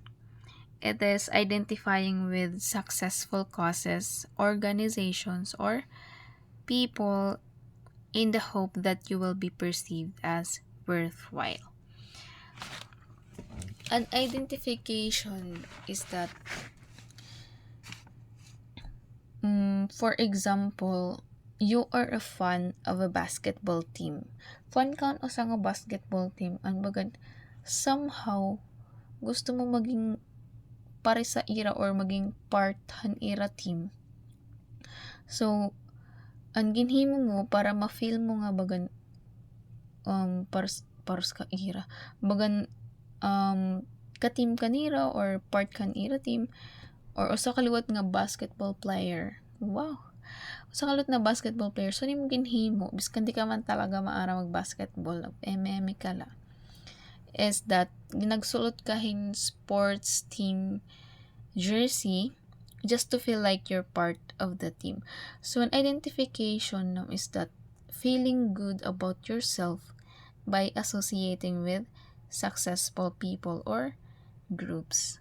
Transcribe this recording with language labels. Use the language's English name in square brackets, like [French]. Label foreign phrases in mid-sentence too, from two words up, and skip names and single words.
[English] It is identifying with successful causes, organizations, or people in the hope that you will be perceived as worthwhile. An identification is that, for example, you are a fan of a basketball team. [Waray] Fan ka sa nga [English] basketball team, [Waray] ang bagad, somehow, gusto mo maging pare sa ira or maging part han [English] ira team. [Waray] So, ang ginhimo mo para ma-feel mo nga bagan paros ka ira. Bagan ka-team kanira or part kan ira team or usa kaliwat nga [English] basketball player. Wow. [Waray] Usa kaliwat na [English] basketball player. [Waray] So, nimo ginhimo biskan di ka man talaga maara mag-basketball, MM ka la. [English] Is that [Waray] ginagsulot kahin [English] sports team jersey just to feel like you're part of the team. So an identification is that feeling good about yourself by associating with successful people or groups.